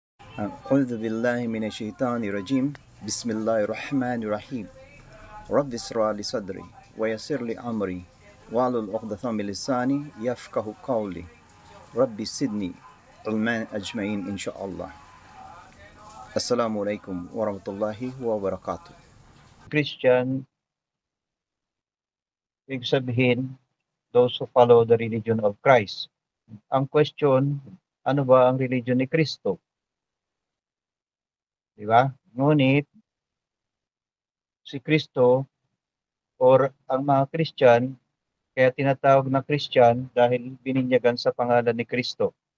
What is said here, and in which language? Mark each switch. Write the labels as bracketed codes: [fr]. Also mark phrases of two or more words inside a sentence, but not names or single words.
[ar] أعوذ بالله من الشيطان الرجيم بسم الله الرحمن الرحيم رب اشرح لي صدري ويسر لي أمري واحلل عقدة من لساني يفقه قولي رب زدني علما أجمعين إن شاء الله. السلام عليكم ورحمة الله وبركاته. [tl] Christian, ibig sabihin, [en] those who follow the religion of Christ. [tl] Ang question, ano ba ang religion ni Kristo? Di ba? Ngunit, si Kristo or ang mga Christian, kaya tinatawag na Christian dahil bininyagan sa pangalan ni Kristo.